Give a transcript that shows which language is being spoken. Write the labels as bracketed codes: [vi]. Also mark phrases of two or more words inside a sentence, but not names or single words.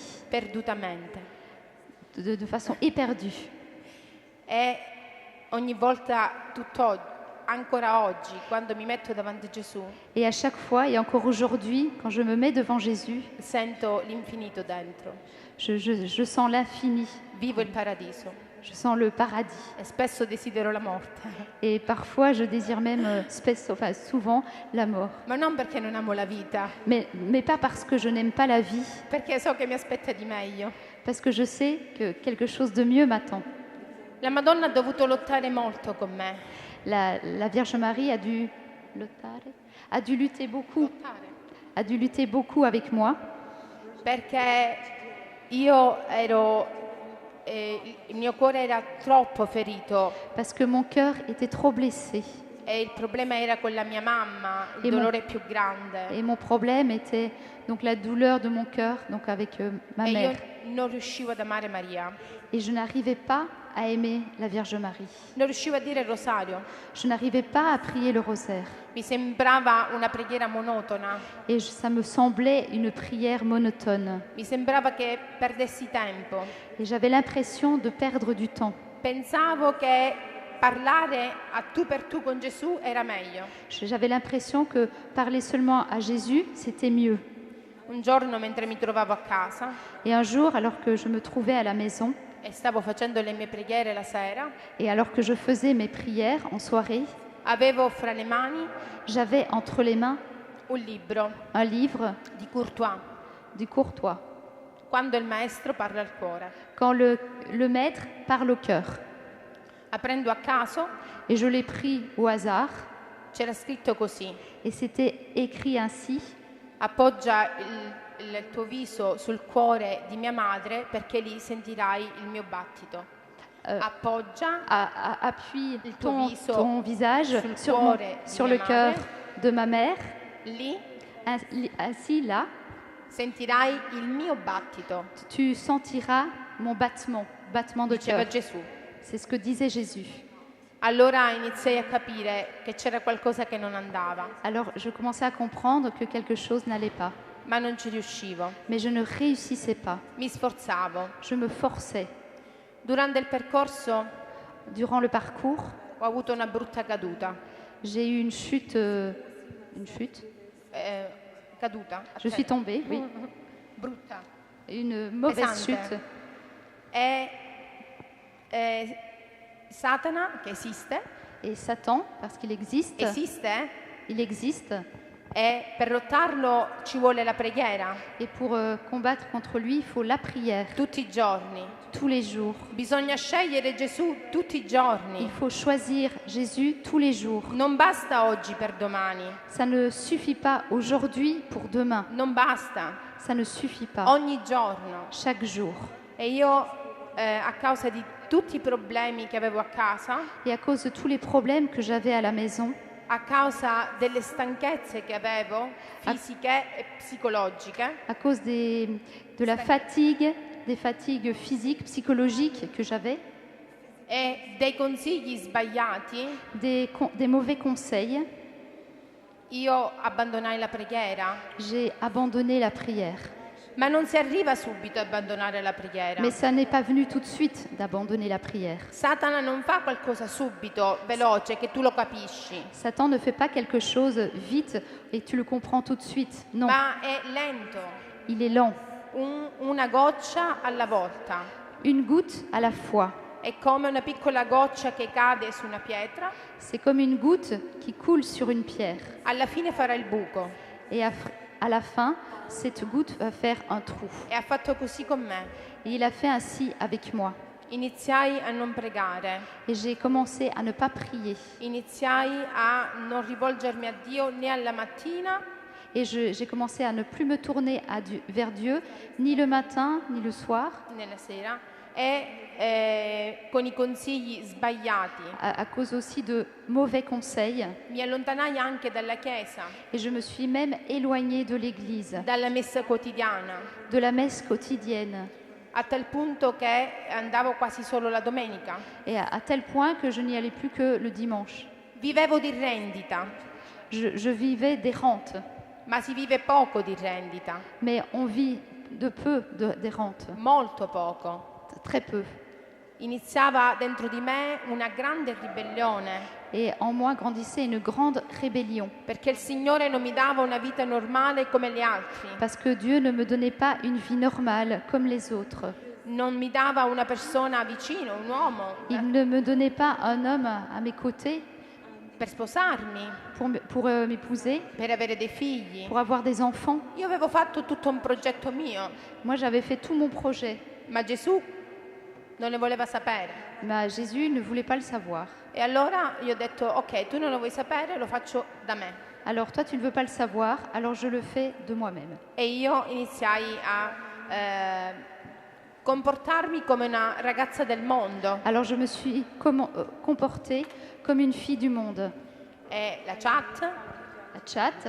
[it] perdutamente. [fr] de façon éperdue. [it] E ogni volta, ancora oggi, quando mi metto davanti a Gesù, [fr] Et à chaque fois, et encore aujourd'hui, quand je me mets devant Jésus, [it] sento l'infinito dentro. [fr] je sens l'infini, [it] Vivo il paradiso [fr] je sens le paradis. [it] e spesso desidero la morte. [fr] Et parfois, je désire même, souvent, la mort. [it] Ma non perché non amo la vita, [fr] Mais pas parce que je n'aime pas la vie, [it] perché so che mi aspetta di meglio. [fr] parce que je sais que quelque chose de mieux m'attend. [it] La Madonna ha dovuto lottare molto con me. [fr] La Vierge Marie a dû lutter beaucoup, a dû lutter beaucoup avec moi, [it] Perché io il mio cuore era troppo ferito [fr] parce que mon cœur était trop blessé. [it] e il problema era con la mia mamma, il [fr] E mo- [it] dolore più grande. [fr] Et mon problème était donc la douleur de mon cœur, donc avec ma [it] E io [fr] mère. [it] non riuscivo ad amare Maria, [fr] Et je n'arrivais pas à aimer la Vierge Marie. [it] non riuscivo a dire il rosario. [fr] Je n'arrivais pas à prier le rosaire. [it] Mi sembrava una preghiera monotona, [fr] Et ça me semblait une prière monotone. [it] mi sembrava che perdessi tempo. [fr] Et j'avais l'impression de perdre du temps. [it] Pensavo che parlare a tu per tu con Gesù era meglio. [fr] J'avais l'impression que parler seulement à Jésus, c'était mieux. [it] Un giorno mentre mi trovavo a casa [fr] Et un jour, alors que je me trouvais à la maison [it] e stavo facendo le mie preghiere la sera, [fr] et alors que je faisais mes prières en soirée, [it] avevo fra le mani [fr] j'avais entre les mains [it] un libro [fr] un livre [it] di Courtois, [fr] du Courtois, [it] Quando il maestro parla al cuore. [fr] quand le maître parle au cœur. [it] Aprendo a caso [fr] Et je l'ai pris au hasard [it] c'era scritto così: [fr] et c'était écrit ainsi: [it] appoggia il tuo viso sul cuore di mia madre perché lì sentirai il mio battito. Appoggia [fr] appuie [it] il tuo [fr] ton [it] viso [fr] visage [it] sul [fr] sur, [it] cuore di [fr] sur [it] mia [fr] le cœur [it] madre. [fr] de ma mère, [it] Lì [fr] ainsi là, [it] sentirai il mio battito, [fr] tu sentiras mon battement de [it] diceva [fr] cœur. [it] Gesù. [fr] C'est ce que disait Jésus. [it] Allora iniziai a capire che c'era qualcosa che non andava, [fr] Alors je commençais à comprendre que quelque chose n'allait pas, [it] ma non ci riuscivo. [fr] mais je ne réussissais pas. [it] Mi sforzavo. [fr] Je me forçais. [it] Durante il percorso [fr] Durant le parcours, [it] ho avuto una brutta caduta. [fr] j'ai eu une chute. [it] Caduta. [fr] Je suis tombée, oui. [it] Brutta. [fr] Une mauvaise [it] Pesante. [fr] chute. [it] E Satana, che esiste, [fr] Et Satan, parce qu'il existe, il existe. [it] e per lottarlo ci vuole la preghiera, [fr] Et pour combattre contre lui, il faut la prière, [it] tutti i giorni. [fr] tous les jours. [it] Bisogna scegliere Gesù tutti i [fr] Il [it] giorni. [fr] faut choisir Jésus tous les jours. [it] Non basta oggi per domani, [fr] Ça ne suffit pas aujourd'hui pour demain. [it] non basta, [fr] Ça ne suffit pas. [it] ogni giorno. [fr] Chaque jour. [it] E io, a causa di tutti i problemi che avevo a casa, [fr] Et à cause de tous les problèmes que j'avais à la maison, [it] a causa delle stanchezze che avevo, fisiche e psicologiche, [fr] à cause de la fatigue, des fatigues physiques, psychologiques que j'avais, [it] e dei consigli sbagliati, [fr] des mauvais conseils, [it] io abbandonai la preghiera. [fr] j'ai abandonné la prière. [it] Ma non si arriva subito a abbandonare la preghiera. [fr] Mais ça n'est pas venu tout de suite d'abandonner la prière. [it] Satana non fa qualcosa subito, veloce, che tu lo capisci, [fr] Satan ne fait pas quelque chose vite et tu le comprends tout de suite. [it] Non, ma è lento, [fr] il est lent. [it] una goccia alla volta. [fr] Une goutte à la fois. [it] È come una piccola goccia che cade su una pietra, [fr] C'est comme une goutte qui coule sur une pierre. [it] alla fine farà il buco. [fr] Et à la fin, cette goutte va faire un trou. [it] E ha fatto così con me. [fr] Et il a fait ainsi avec moi. [it] Iniziai a non pregare, [fr] Et j'ai commencé à ne pas prier. [it] iniziai a non rivolgermi a Dio né alla mattina [fr] Et j'ai commencé à ne plus me tourner vers Dieu, ni le matin, ni le soir, [it] né la sera, e con i consigli sbagliati. [fr] à cause aussi de mauvais conseils. [it] Mi allontanai anche dalla chiesa, [fr] Et je me suis même éloignée de l'Église, [it] dalla messa quotidiana, [fr] de la messe quotidienne, [it] a tal punto che andavo quasi solo la domenica. [fr] et à tel point que je n'y allais plus que le dimanche. [it] Vivevo di rendita, [fr] Je vivais des rentes, [it] ma si vive poco di rendita, [fr] mais on vit de peu des rentes, [it] molto poco. [fr] très peu. [it] Iniziava dentro di me una grande ribellione, [fr] Et en moi grandissait une grande rébellion, [it] perché il Signore non mi dava una vita normale come gli altri, [fr] parce que Dieu ne me donnait pas une vie normale comme les autres. [it] non mi dava una persona vicino, un uomo, [fr] Il ne me donnait pas un homme à mes côtés [it] per sposarmi, [fr] pour m'épouser, [it] per avere dei figli. [fr] pour avoir des enfants. [it] Io avevo fatto tutto un progetto mio, [fr] Moi, j'avais fait tout mon projet, [it] ma Gesù non ne voleva sapere. [fr] mais Jésus ne voulait pas le savoir. [it] E allora io ho detto, ok, tu non lo vuoi sapere, lo faccio da me. [fr] Alors toi, tu ne veux pas le savoir, alors je le fais de moi-même. [it] E io iniziai a comportarmi come una ragazza del mondo. [fr] Alors je me suis comportée comme une fille du monde. [it] E la chat, [fr] La chat,